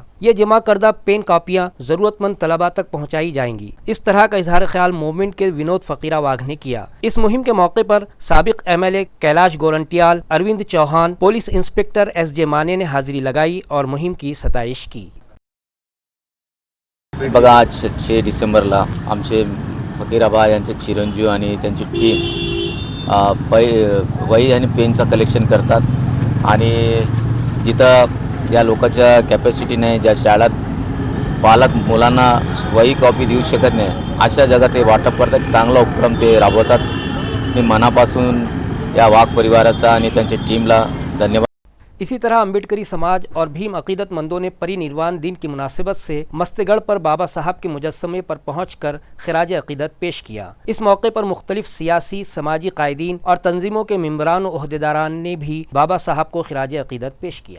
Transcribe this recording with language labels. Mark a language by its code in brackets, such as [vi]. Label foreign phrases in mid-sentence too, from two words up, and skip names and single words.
[ur] یہ جمع کردہ پین کاپیاں ضرورت مند طلباء تک پہنچائی جائیں گی۔ اس طرح کا اظہار خیال موومنٹ کے ونود فقیرہ واگھ نے کیا۔ اس مہم کے موقع پر سابق MLA کیلاش گورنٹیال، اروند چوہان، پولیس انسپکٹر SJ مانے نے حاضری لگائی اور مہم کی ستائش کی۔ [mr] बघा आज 6 डिसेंबरला आमचे फकीराबा यांचे चिरंजीव आणि त्यांची टीम वही आणि पेनचा कलेक्शन करतात आणि जिथं ज्या लोकांच्या कॅपॅसिटी नाही, ज्या शाळेत पालक मुलांना वही कॉपी देऊ शकत नाही अशा जगात ते वाटप करतात। चांगला उपक्रम ते राबवतात। मी मनापासून या वाघ परिवाराचा आणि त्यांच्या टीमला धन्यवाद। [ur] اسی طرح امبیڈکری سماج اور بھیم عقیدت مندوں نے پری نروان دن کی مناسبت سے مستگڑھ پر بابا صاحب کے مجسمے پر پہنچ کر خراج عقیدت پیش کیا۔ اس موقع پر مختلف سیاسی، سماجی قائدین اور تنظیموں کے ممبران و عہدیداران نے بھی بابا صاحب کو خراج عقیدت پیش کیا۔